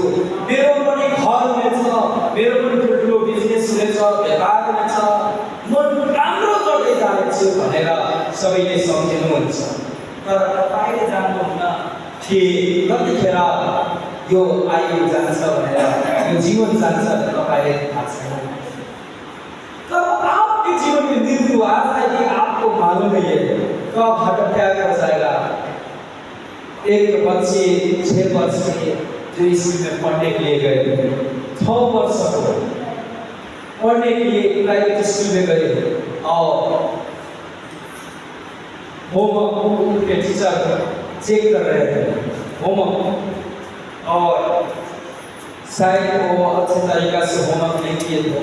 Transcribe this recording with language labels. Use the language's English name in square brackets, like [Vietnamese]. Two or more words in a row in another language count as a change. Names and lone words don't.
[Nepali] मेरो पनि घर हुनेछ, मेरो पनि ठुल्ठुलो बिजनेस हुनेछ, व्यापार हुनेछ, म राम्रो गर्दै जानेछु भनेर सबैले सम्झिनुहुन्छ। तर तपाईँले जान्नुहुन्न कि कतिखेर यो आयु जान्छ भनेर, यो जीवन जान्छ तपाईँले थाहा छैन। [Hindi] तब आपके जीवन में मृत्यु आता है कि आपको मालूम नहीं है कब हटत्याग हो जाएगा। एक बच्चे 6 वर्ष के जो स्कूल में पढ़ने के लिए गए, 6 वर्ष को पढ़ने के लिए [English] private school [Hindi] में गए, और होमवर्क उनके टीचर चेक कर रहे थे होमवर्क, और शायद वो अच्छे तरीका से होमवर्क नहीं किए थे।